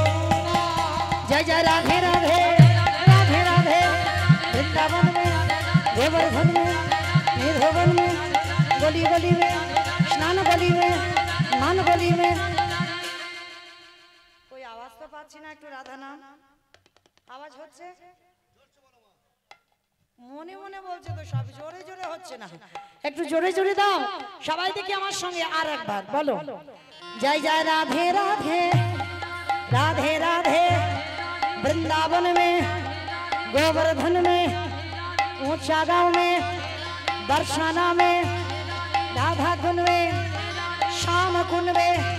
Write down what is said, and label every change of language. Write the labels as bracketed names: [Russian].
[Hindi] जय जय राधे राधे राधे राधे, वृंदावन में गोवर्धन में निर्भवन में गली गली में स्नान गली में मान गली में। कोई आवाज तो [Bangla] पाচ্ছি না, একটু রাধা নাম আওয়াজ হচ্ছে, মনে মনে বলছে তো সব, জোরে জোরে হচ্ছে না, একটু জোরে জোরে দাও সবাই দেখি আমার সঙ্গে আর একবার বলো। [Hindi] जय जय राधे राधे राधे राधे, वृंदावन में गोवर्धन में ऊंचा गांव में बरसाना में राधा कुंड में श्याम कुंड में।